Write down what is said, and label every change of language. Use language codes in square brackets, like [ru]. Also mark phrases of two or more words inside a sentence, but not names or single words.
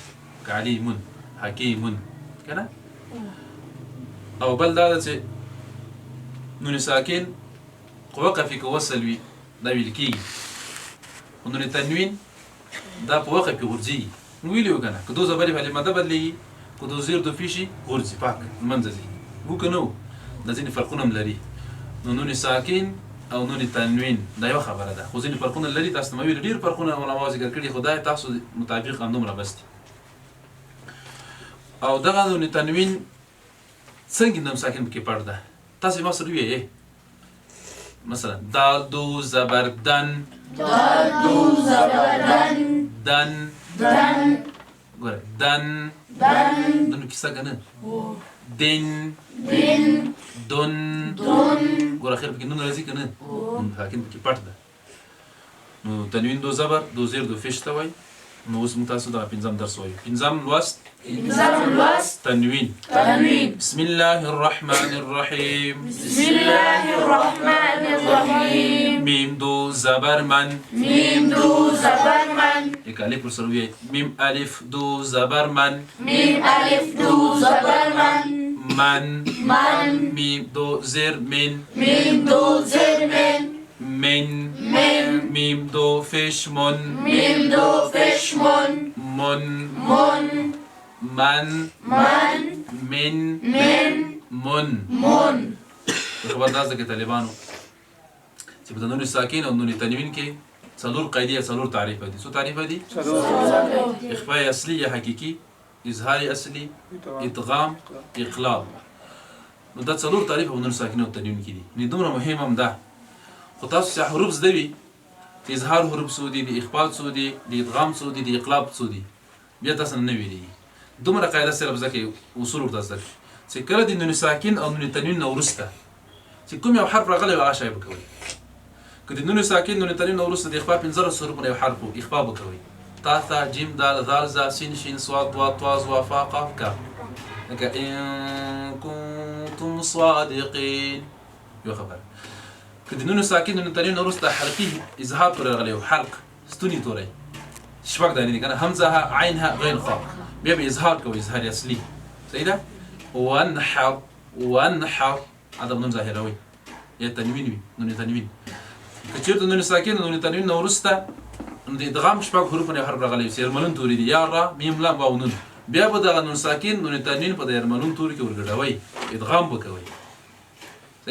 [ar] علیم، حکیم [ps] که نه؟ او بل دا ده چې نون ساکن وقف کې وصل وي دا ویل کېږي. خو نون تنوین دا په وقف کې غورځېږي. نو ویلي وو که نه؟ که دو زبرې په ماده بدلېږي، که دو زیر دو پیشي غورځي، پاک منځه ځي. وو که نه وو؟ دا ځینې فرقونه هم لري. نو نون ساکن او نون تنوین دا یوه خبره ده. خو ځینې فرقونه لري. تاسو ته مې ویلي ډېر فرقونه علماو ذکر کړي، خو دا تاسو مطابق همدومره بس دي. او دغه نون تنوین څنګه نون ساکن پکې پټ ده؟ تاسو ما سره ووایئ. مثلا دال دو زبر دن، دال دو زبر دن، دن دن. ګوره دن دن دنو کیسه که نه؟ دن دن دن دن. ګوره اخر پکې نون راځي که نه؟ نون ساکن پکې پټ ده. نو تنوین دو زبر دو زیر دو فیش ته وایي. نو اوس موږ تاسو دغه پنځم درس وایو. پنځم لوست تنوین. [ar] بسم الله الرحمن الرحیم. بسم الله الرحمن الرحیم. [ps] میم دو زبر من، میم دو زبر من. یک الف پر سر وایي. میم الف دو زبر من، میم الف دو زبر من. من من. میم دو زیر من، میم دو زیر من. من من. میم دو فش من، میم دو فش من. من من. من من. من من. من. من. خبردار ده کې طالبانو چې په نون ساکن او نون تنوین کې څلور قاعدې او څلور تعریف دي. څو تعریف دي؟ اخفاء اصلي یا حقيقي، اظهار اصلي، ادغام، اقلاب. نو دا څلور تعریف په نون ساکن او تنوین کې دي. نو دومره مهم هم ده. خو تاسو چې حروف زده وي، د اظهار حروف څو دي، د اخفاء څو دي، د ادغام څو دي، د اقلاب څو دي، بیا تاسو نه ویلېږي. دومره قاعده صرف زده کړئ، اصول ورته زده کړئ چې کله د نون ساکن او نون تنوین نه وروسته چې کوم یو حرف راغلی وي هغه شی به کوئ. که د نون ساکن نون تنوین نه وروسته د اخفاء 15 حروفونه یو حرف و اخفاء به کوئ. تا ثا جیم دال ذال ذا سین شین صاد ضاد طا ظا فا قاف کاف. لکه [ar] ان کنتم صادقین. [ps] یو خبره. که د نون ساکن نون تنوین نه وروسته حلقي اظهار تورې راغلی و، حلق ستوني تورې شپږ دانې دي که نه؟ همزه عینها غین خا. بیا به اظهار کوي، اظهار اصلي. صحیح ده؟ [ar] وانحر وانحر [ps] هذا نون ظاهروي یا تنوین وي. نون تنوین که چېرته نون ساکن نون تنوین نه وروسته نو د ادغام شپږ حروفونه یو حرف راغلی وي. یرملون توري دي یا را میم لام واو نون. بیا به دغه نون ساکن نون تنوین په د یرملون توري کې ورګډوئ، ادغام به کوئ.